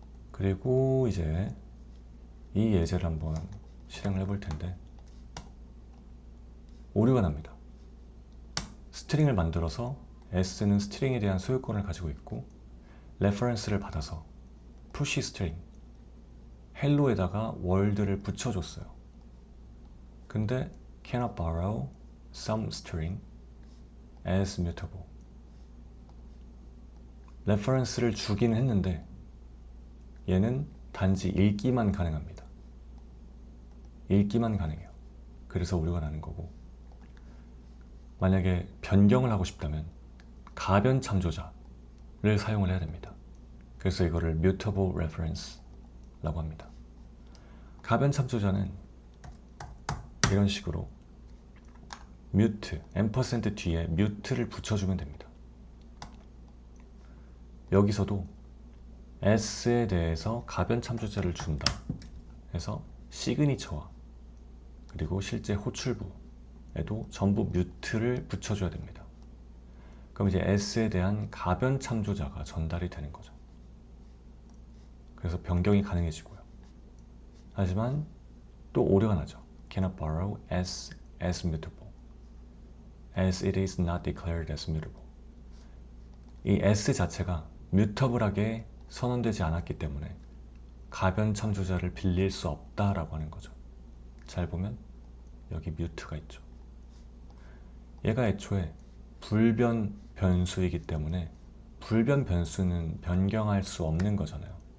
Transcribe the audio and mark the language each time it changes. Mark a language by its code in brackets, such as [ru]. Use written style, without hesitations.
[ko] 그리고 이제 이 예제를 한번 실행을 해볼 텐데 오류가 납니다. 스트링을 만들어서 S는 스트링에 대한 소유권을 가지고 있고 레퍼런스를 받아서 푸시 스트링 헬로에다가 월드를 붙여줬어요. [en] 근데 cannot borrow some string as mutable. [ko] 레퍼런스를 주긴 했는데 얘는 단지 읽기만 가능합니다. 읽기만 가능해요. 그래서 오류가 나는 거고, 만약에 변경을 하고 싶다면 가변 참조자를 사용을 해야 됩니다. 그래서 이거를 mutable reference라고 합니다. 가변 참조자는 이런 식으로 mute, ampersand 뒤에 mute를 붙여주면 됩니다. 여기서도 S에 대해서 가변 참조자를 준다 해서 시그니처와 그리고 실제 호출부에도 전부 mute를 붙여줘야 됩니다. 그럼 이제 S에 대한 가변 참조자가 전달이 되는 거죠. 그래서 변경이 가능해지고요. 하지만 또 오류가 나죠. [en] cannot borrow as mutable as it is not declared as mutable. [ko] 이 S 자체가 뮤터블하게 선언되지 않았기 때문에 가변 참조자를 빌릴 수 없다라고 하는 거죠. 잘 보면 여기 뮤트가 있죠. 얘가 애초에 불변 변수이기 때문에 불변 변수는 변경할 수 없는 거잖아요.